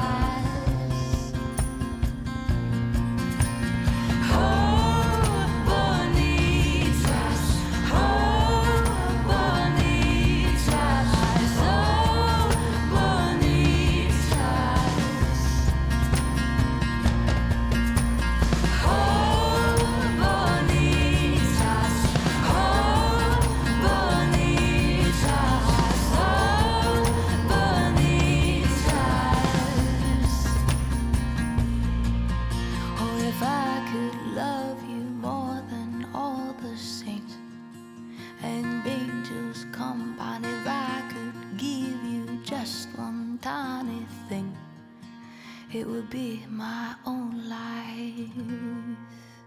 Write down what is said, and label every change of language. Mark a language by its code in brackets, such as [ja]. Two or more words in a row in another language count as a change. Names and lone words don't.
[es] Oh, bonitas, oh, bonitas, oh, bonitas. Oh, bonitas, oh, bonitas, oh, bonitas. [en] Oh, if I could love you more than all the saints and angels combined, if I could give you just one tiny thing, it would be my own life.